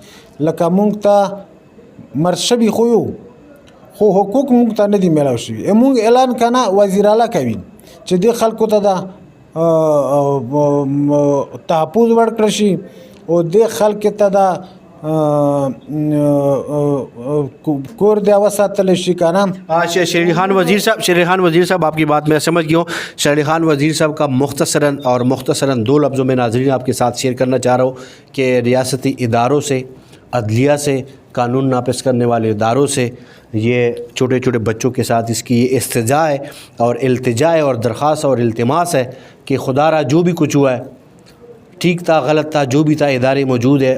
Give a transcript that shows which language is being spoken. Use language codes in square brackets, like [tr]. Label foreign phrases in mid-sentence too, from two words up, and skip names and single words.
[ps] لکه مونږ ته مرد شوي خو یو, خو حقوق مونږ ته نه دي میلاو شوي. مونږ اعلان کنه وزیر اعلیٰ کوي چې دې خلکو ته دا تحفظ ورکړی شي او دې خلکو ته دا کور دیوا ساتل شي کنه. [ur] اچھا شریح خان وزیر صاحب آپ کی بات میں سمجھ گیا ہوں. شریح خان وزیر صاحب کا مختصراً 2 لفظوں میں ناظرین آپ کے ساتھ شیئر کرنا چاہ رہا ہوں کہ ریاستی اداروں سے، عدلیہ سے، قانون نافذ کرنے والے اداروں سے یہ چھوٹے چھوٹے بچوں کے ساتھ اس کی استجاع ہے اور التجا ہے اور درخواست اور التماس ہے کہ خدا را جو بھی کچھ ہوا ہے ٹھیک تھا غلط تھا جو بھی تھا، ادارے موجود ہے.